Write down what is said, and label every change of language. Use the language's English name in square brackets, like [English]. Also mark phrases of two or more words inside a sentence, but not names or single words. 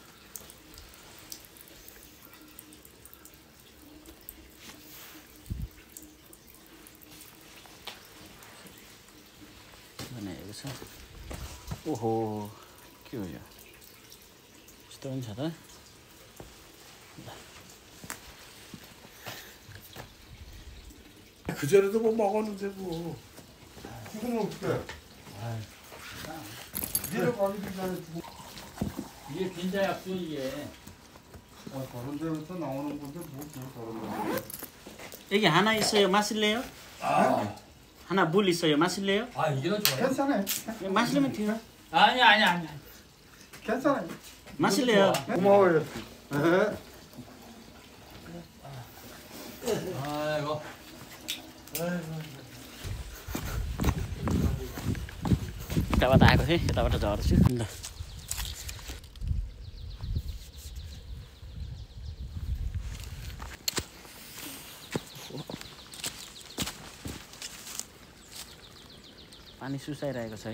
[Nepali] बनाएको छ। ओहो के हो यो? यस्तो पनि छ त। [Korean] 그전에도 뭐 먹었는데 뭐 죽으면 어떡해? 니네 가기 전에 죽어. 이게 빈자약수 이게. 다른 데서 나오는 건데 뭐 다른 데? 여기 하나 있어요. 마실래요? 아, 하나 물 있어요. 마실래요? 아 이거 좋아요. 괜찮아요. 마시려면 돼요. 아니. 괜찮아요. 마실래요? 고마워요. 네. 아이고. [Nepali] यताबाट आएको थिएँ। यताबाट झर्छु। ल पानी सुसाइरहेको छ है।